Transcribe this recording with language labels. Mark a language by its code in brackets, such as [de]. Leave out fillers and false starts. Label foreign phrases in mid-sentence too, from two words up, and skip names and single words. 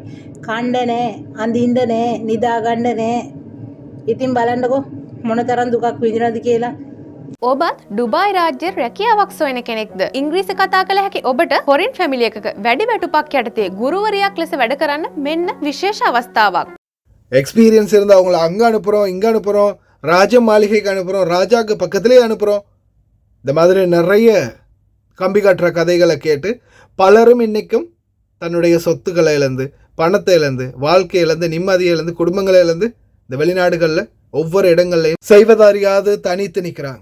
[si] කණ්ඩ නැහැ, අඳින්න නැහැ, නිදා ගන්න නැහැ. ඉතින් බලන්නකෝ මොනතරම් දුකක් විඳිනවද කියලා. ඔබත් ඩුබායි රාජ්‍ය රැකියාවක් සොයන කෙනෙක්ද? ඉංග්‍රීසි කතා කළ හැකි ඔබට [en] foreign family [si] එකක වැඩි වැටුපක් යටතේ ගුරුවරියක් ලෙස වැඩ කරන්න මෙන්න විශේෂ අවස්ථාවක්. [ta] எக்ஸ்பீரியன்ஸ் இருந்தால் அவங்கள அங்கே அனுப்புகிறோம், இங்கே அனுப்புகிறோம், ராஜ மாளிகைக்கு அனுப்புகிறோம், ராஜாவுக்கு பக்கத்துலேயே அனுப்புகிறோம். இந்த மாதிரி நிறைய கம்பி கட்டுற கதைகளை கேட்டு பலரும் இன்றைக்கும் தன்னுடைய சொத்துக்களை இழந்து, பணத்தை இழந்து, வாழ்க்கையை இழந்து, நிம்மதியை இழந்து, குடும்பங்களை இழந்து இந்த வெளிநாடுகளில் ஒவ்வொரு இடங்கள்லையும் செய்வதறியாது தனித்து நிற்கிறாங்க.